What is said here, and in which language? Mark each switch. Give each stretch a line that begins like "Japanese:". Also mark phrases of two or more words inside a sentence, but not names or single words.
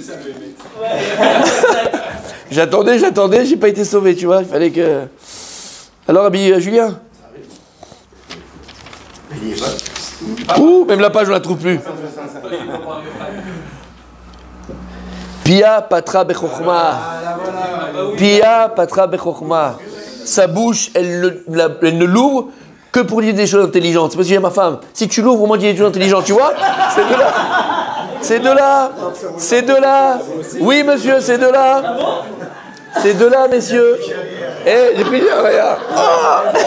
French: J'attendais, j'ai pas été sauvé, tu vois. Il fallait que. Alors, Julien. Ouh, même la page, on la trouve plus.
Hebrew: פיה פתחה בחכמה. פיה פתחה בחכמה.
French: Sa bouche, elle ne l'ouvre que pour dire des choses intelligentes. C'est parce que j'ai ma femme. Si tu l'ouvres, au moins dis des choses intelligentes, tu vois? C'est de là. C'est de là. C'est de là. Oui, monsieur, c'est de là. C'est de là, messieurs. Eh, j'ai pris rien. Ah